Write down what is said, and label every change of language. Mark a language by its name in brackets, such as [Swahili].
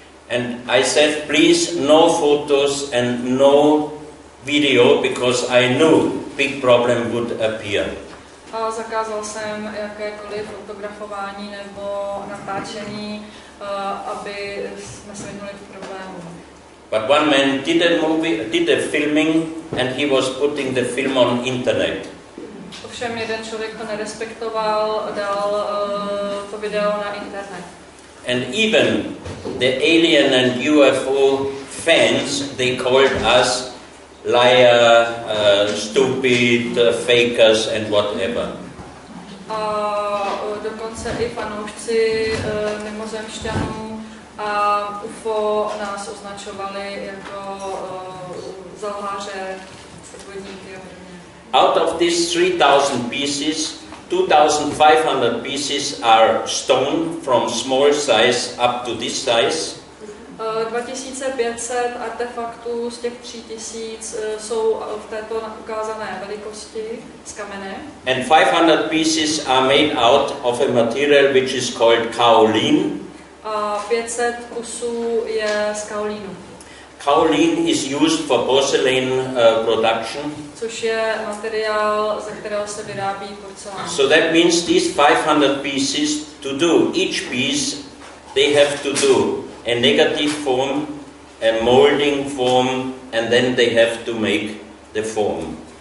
[English] And I said, please, no photos and no video, because I knew big problem would appear. [Czech] A zakázal jsem jakékoliv fotografování nebo natáčení, aby jsme se vyhnuli k problému. [English] But one man did a filming, and he was putting the film on internet. [Czech] Ovšem jeden člověk to nerespektoval, dal to video na internet. [English] And even the alien and UFO fans, they called us liar, stupid, fakers and whatever. [Czech] A dokonce i fanoušci mimozemšťanů a UFO nás označovali jako zalháře, podvodníky a podobně. [English] Out of these 3,000 pieces, 2,500 pieces are stone from small size up to this size. [Czech] 2500 artefaktů z těch 3000 jsou v této ukázané velikosti z kamene. [English] And 500 pieces are made out of a material which is called kaolin. [Czech] A 500 kusů je z kaolínu. [English] Kaolin is used for porcelain production. [Czech] Což je materiál, ze kterého se vyrábí porcelán. [English] So that means these 500 pieces, to do each piece, they have to do a negative form, a molding form, and then they have to make the form.